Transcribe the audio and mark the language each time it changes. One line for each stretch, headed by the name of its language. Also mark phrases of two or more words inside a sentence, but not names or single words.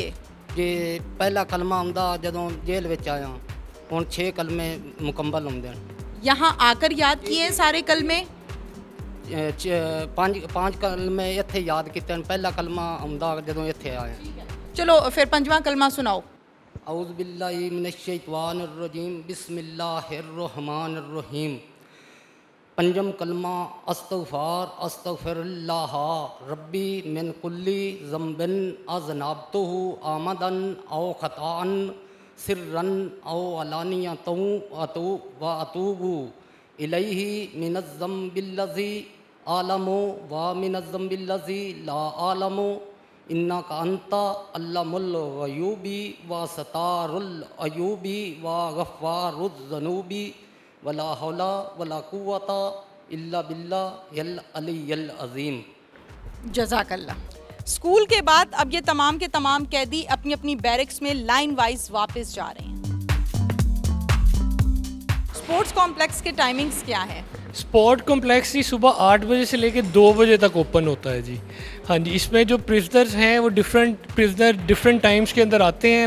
Punjabi: یہ پہلا کلمہ آندا جدوں جیل وچ آیا، ہن 6 کلمے مکمل ہوندے ہیں.
Urdu: یہاں آ کر یاد کیے ہیں سارے کلمے?
Punjabi: 5 کلمے ایتھے یاد کیتے ہیں. پہلا کلمہ آندا جدوں ایتھے آیا.
Urdu: چلو پھر 5واں کلمہ سناؤ.
Arabic: أعوذ بالله من الشيطان الرجيم، بسم الله الرحمن الرحيم. 5واں کلمہ أستغفر الله ربي من كل ذنب أذنبته عمدا أو خطأ سرا أو علانية أتوب إليه من الذنب الذي أعلم ومن الذنب الذي لا أعلم إنك أنت علام الغيوب وستار العيوب وغفار الذنوب ولا حول ولا قوة إلا بالله العلي العظيم. جزاك الله.
Urdu: سکول کے بعد اب یہ تمام کے تمام قیدی اپنی اپنی بیرکس میں
English: line wise
Urdu: واپس جا رہے ہیں.
English: sports complex
Urdu: کے ٹائمنگز کیا ہیں?
English: sport complex
Urdu: ہی صبح 8 بجے سے لے کر 2 بجے تک اوپن ہوتا ہے جی. ہاں جی، اس میں جو پریزنرز ہیں وہ
English: different times
Urdu: کے اندر آتے ہیں.